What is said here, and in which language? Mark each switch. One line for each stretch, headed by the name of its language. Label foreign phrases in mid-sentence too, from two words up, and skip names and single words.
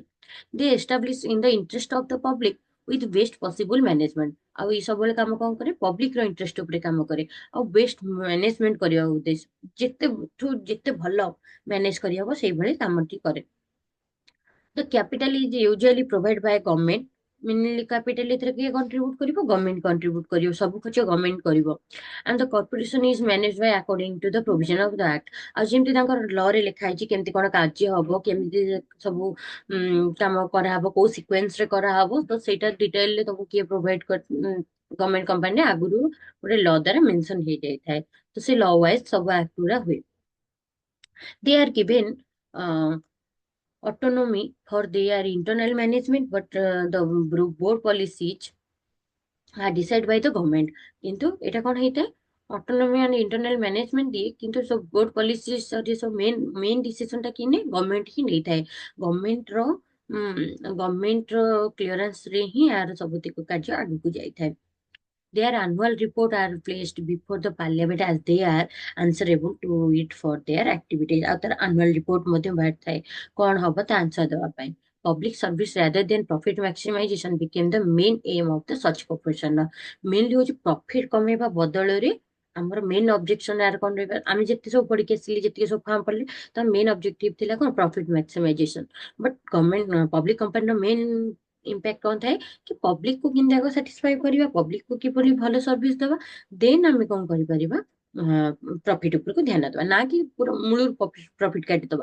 English: they establish in the interest of the public with best possible management
Odia: ଆଉ ଏଇ ସବୁବେଳେ କାମ କଣ କରେ ପବ୍ଲିକର ଇଣ୍ଟରେଷ୍ଟ ଉପରେ କାମ କରେ ଆଉ
English: best management
Odia: କରିବା ଉଦ୍ଦେଶ୍ୟ ଯେତେ ଭଲ ମ୍ୟାନେଜ କରିହବ ସେଇଭଳି କାମଟି କରେ।
English: The capital is usually provided by government। minimally capital
Odia: ଏଥିରେ କିଏ କଣ୍ଟ୍ରିବ୍ୟୁଟ କରିବ
English: government contribute
Odia: କରିବ ସବୁ ଖର୍ଚ୍ଚ ଗଭର୍ଣ୍ଣମେଣ୍ଟ କରିବ।
English: and the corporation is manage by according to the provision of the act
Odia: ଆଉ ଯେମିତି ତାଙ୍କର ଲ ରେ ଲେଖା ହେଇଛି କେମିତି କଣ କାର୍ଯ୍ୟ ହବ କେମିତି ସବୁ କାମ କରାହବ କୋଉ ସିକ୍ୱେନ୍ସ ରେ କରାହବ ତ ସେଇଟା ଡିଟେଲରେ ତମକୁ କିଏ ପ୍ରୋଭାଇଡ ଗଭର୍ଣ୍ଣମେଣ୍ଟ କମ୍ପାନୀରେ ଆଗରୁ ଗୋଟେ ଲ ଦ୍ୱାରା ମେନସନ ହେଇଯାଇଥାଏ ତ ସେ
English: law wise
Odia: ସବୁ ଆକ୍ଟ ଗୁରା ହୁଏ।
English: They are given autonomy for their internal management, but the board policies are decided by the government।
Odia: କିନ୍ତୁ ଏଇଟା କଣ ହେଇଥାଏ
English: autonomy and internal management
Odia: ଦିଏ କିନ୍ତୁ ସବୁ
English: board policy
Odia: ସବୁ
English: main decision
Odia: ଟା କିଏ ନିଏ ଗଭର୍ଣ୍ଣମେଣ୍ଟ ହିଁ ନେଇଥାଏ। ଗଭର୍ଣ୍ଣମେଣ୍ଟର କ୍ଲିୟରାନ୍ସ ରେ ହିଁ ଏହାର ସବୁତିକ କାର୍ଯ୍ୟ ଆଗକୁ ଯାଇଥାଏ।
English: Their annual report are placed before the parliament as they are answerable to it for their activities।
Odia: ଆଉ ତାର
English: annual report
Odia: ମଧ୍ୟ ବାହାରିଥାଏ କଣ ହବ ତା ଆନ୍ସର ଦେବା ପାଇଁ।
English: Public service rather than profit maximization became the main aim of the such corporation।
Odia: mainly ହଉଛି profit କମେଇବା ବଦଳରେ ଆମର
English: main objection
Odia: ଏହାର କଣ ରହିବା ଆମେ ଯେତେ ସବୁ ପଢିକି ଆସିଲି ଯେତିକି ସବୁ ଫର୍ମ ପଢିଲେ ତ
English: main objective
Odia: ଥିଲା କଣ
English: profit maximization but government public
Odia: କମ୍ପାନୀର
English: main impact
Odia: କଣ ଥାଏ କି ପବ୍ଲିକ କୁ କେମିତି ଆଗ ସାଟିସ୍ଫାଇ କରିବା, ପବ୍ଲିକ କୁ କିପରି ଭଲ ସର୍ଭିସ ଦେବା, ଦେନ୍ ଆମେ କଣ କରିପାରିବା, ପ୍ରଫିଟ ଉପରକୁ ଧ୍ୟାନ ଦେବା, ନା କି ପୁରା ମୂଳରୁ ପ୍ରଫିଟ କାଟିଦବା।